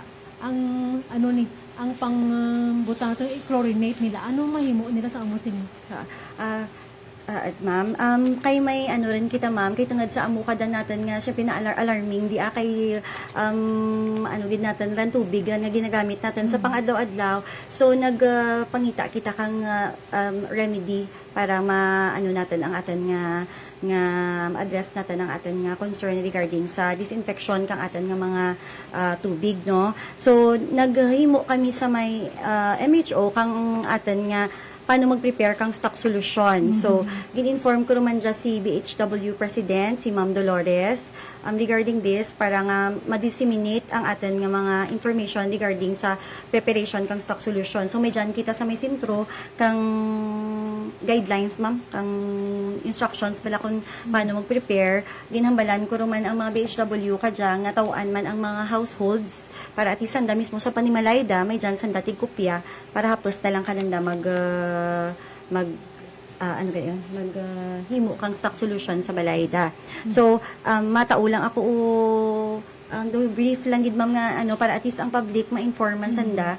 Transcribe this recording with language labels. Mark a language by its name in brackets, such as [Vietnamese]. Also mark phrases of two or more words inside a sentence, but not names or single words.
[Kinaray-a] Ang ano ni ang butang ito i-chlorinate nila, ano mahimo nila sa amosin? At ma'am, kay may ano rin kita ma'am, kay tungod sa amo kada natin nga siya pina-alarming di kay ano gid natin ran tubig ran nga ginagamit natin sa pang-adlaw-adlaw. So nagpangita kita kang remedy para maano natin ang atin nga address natin ang atin nga concern regarding sa disinfection kang atin nga mga tubig, no. So naghimo kami sa may MHO kang atin nga paano mag-prepare kang [English] stock solution. [Kinaray-a] So, gin-inform ko naman dyan si BHW President, si Ma'am Dolores, [English] regarding this, [Kinaray-a] para nga ma-disseminate ang atin nga mga information regarding sa preparation kang [English] stock solution. [Kinaray-a] So, may dyan kita sa may sintro, kang guidelines, ma'am, kang instructions pala kung paano mag-prepare. Ginhambalan ko naman ang mga BHW ka dyan, nga tawaan man ang mga households, para at isanda mismo sa Panimalayda, may dyan sandatig kopya, para hapos na lang kananda himo kang [English] stock solution [Kinaray-a] sa balayda. So mataulang ako brief lang gid ma'am nga para [English] at least [Kinaray-a] ang public ma-informan sanda.